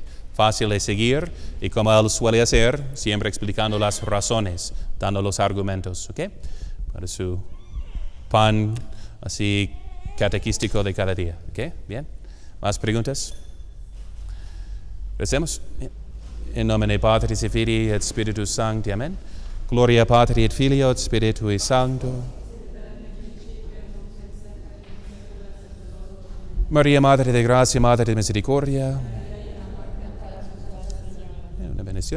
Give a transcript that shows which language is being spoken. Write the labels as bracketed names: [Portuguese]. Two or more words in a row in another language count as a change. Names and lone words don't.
[Spanish] Fácil de seguir, y como él suele hacer, siempre explicando las razones, dando los argumentos, ¿okay? Para su pan así catequístico de cada día. ¿Ok? Bien. ¿Más preguntas? Recemos. [Latin] En nomine Patris et Filii et Spiritus Sancti. [Spanish] Amén. [Latin] Gloria Patri et Filio et Spiritui Sancto. [Spanish] María, Madre de Gracia, Madre de Misericordia. Una bendición.